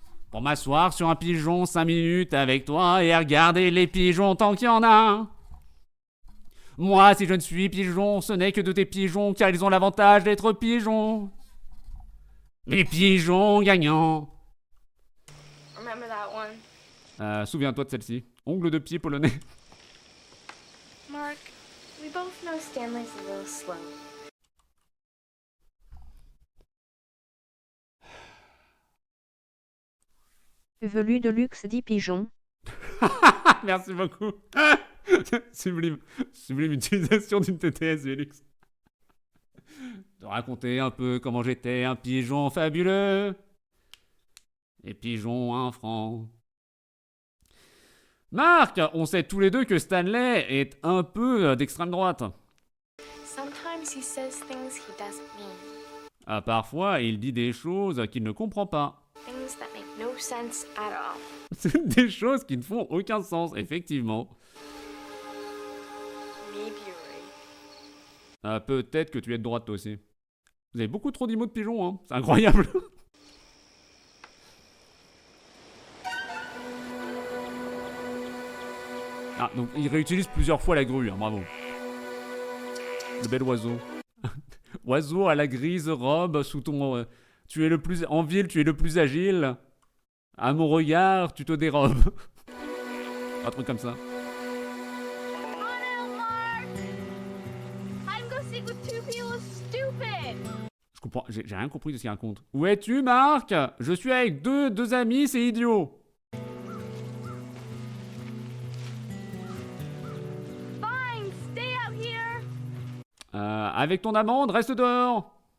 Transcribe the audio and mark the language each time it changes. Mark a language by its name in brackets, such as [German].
[French] Pour m'asseoir sur un pigeon 5 minutes avec toi et regarder les pigeons tant qu'il y en a. Moi, si je ne suis pigeon, ce n'est que de tes pigeons car ils ont l'avantage d'être pigeons. Les pigeons gagnants. [English] Remember that one? [French] Souviens-toi de celle-ci. Ongles de pied polonais. [English] Mark, we both know Stanley's a little slow. [French] Velu de luxe dit pigeon. Merci beaucoup. Sublime utilisation d'une TTS, Vélux. De raconter un peu comment j'étais un pigeon fabuleux. Et pigeon 1 franc. Marc, on sait tous les deux que Stanley est un peu d'extrême droite. [English] Sometimes he says things he doesn't mean. [French] Parfois, il dit des choses qu'il ne comprend pas. [English] Things that make no sense at all. [French] Des choses qui ne font aucun sens, effectivement. [English] Maybe you're right. [French] Peut-être que tu es de droite, toi aussi. Vous avez beaucoup trop d'imots de pigeons, hein. C'est incroyable. Ah, donc il réutilise plusieurs fois la grue, hein, bravo. Le bel oiseau. Oiseau à la grise robe sous ton... tu es le plus... En ville, tu es le plus agile. À mon regard, tu te dérobes. Un truc comme ça. [English] Come on out, Mark. Hide and go seek with two people is stupid. [French] Je comprends, j'ai rien compris de ce qu'il raconte. Où es-tu, Marc? Je suis avec deux amis, c'est idiot. [English] Fine, stay out here. [French] Avec ton amende, reste dehors.